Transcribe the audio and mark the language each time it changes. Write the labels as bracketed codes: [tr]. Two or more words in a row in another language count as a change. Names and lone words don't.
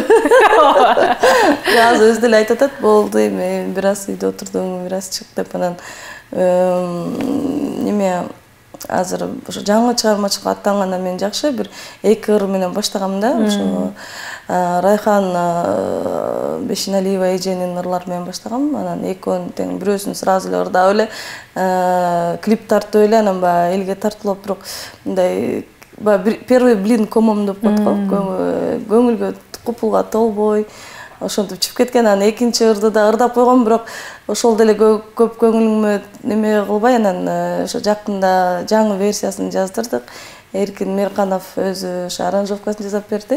[ky] Азыр өзү деле айтып атат, болду эми бир аз үйдө отурдум, бир аз чык деп анан неме азыр ошо жаңы чыгармачылыкка аттангандан мен жакшы бир 2 ыр менен баштагам да. Ошо Райхан Бешиналиева эженин ырлары менен баштагам. Анан экөөнүн тең бирөөсүн сразу эле ырдап эле клип тартып эле анан баягы элге тартылып бирок мындай [ru] первый блин комом [ky] деп коет го. Көңүлгө купулга толбой ошентип чыгып кеткен. Анан экинчи ырды да ырдап койгом, бирок ошол деле көп көңүлүмө неме кылбай анан ошо жакында жаңы версиясын жаздырдык. Эркин Мерканов өзү ошо аранжировкасын жасап берди.